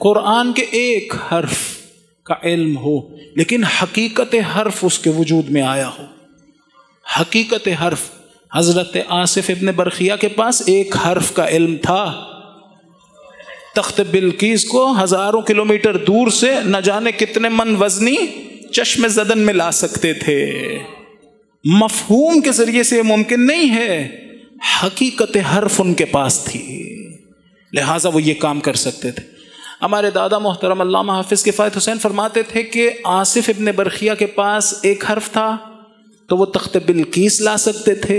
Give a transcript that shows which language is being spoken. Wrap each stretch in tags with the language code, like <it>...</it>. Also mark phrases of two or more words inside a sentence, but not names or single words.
<ur>قرآن کے ایک حرف کا علم ہو لیکن حقیقت حرف اس کے وجود میں آیا ہو. حقیقت حرف. حضرت آصف ابن برخیہ کے پاس ایک حرف کا علم تھا. تخت بلقیس کو ہزاروں کلومیٹر دور سے نہ جانے کتنے من وزنی چشم زدن میں لا سکتے تھے. مفہوم کے ذریعے سے یہ ممکن نہیں ہے، حقیقت حرف ان کے پاس تھی، لہٰذا وہ یہ کام کر سکتے تھے. ہمارے دادا محترم علامہ حافظ کفایت حسین فرماتے تھے کہ آصف ابن برخیہ کے پاس ایک حرف تھا تو وہ تخت بلقیس لا سکتے تھے.</ur>